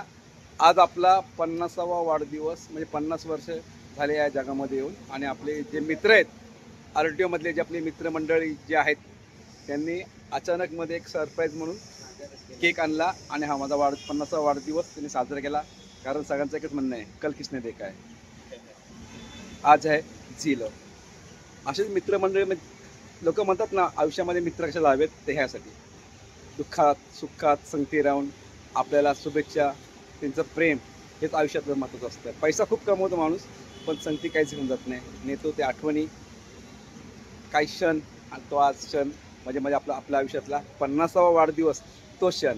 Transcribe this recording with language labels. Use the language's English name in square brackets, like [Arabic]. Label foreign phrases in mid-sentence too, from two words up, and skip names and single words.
[Marathi] आज आपला 50वा वाढदिवस, म्हणजे 50 वर्ष झाले या जगामध्ये येऊन. आणि आपले जे मित्र आहेत, RTO मधले जे आपले मित्रमंडळी जे आहेत, त्यांनी अचानकमध्ये एक सरप्राईज म्हणून केक आणला आणि हा माझा 50वा वाढदिवस त्यांनी साजरा केला. कारण सगळ्यांचं एकच म्हणणं आहे, [Hindi] कल किसने देखा है, आज है जी लो. [Marathi] असेच मित्रमंडळी लोक म्हणतात ना, आयुष्यामध्ये मित्र कशाला हवेत, ते ह्यासाठी दुःखात सुखात संगती राहून आपल्याला शुभेच्छा, त्यांचं प्रेम हेच आयुष्यातलं महत्त्वाचं असतं. पैसा खूप कमवतो माणूस, पण संगती काहीच घेऊन जात नाही. नेतो ते आठवणी, काही क्षण, आणि तो आज क्षण म्हणजे आपल्या आयुष्यातला 50वा वाढदिवस, तो क्षण.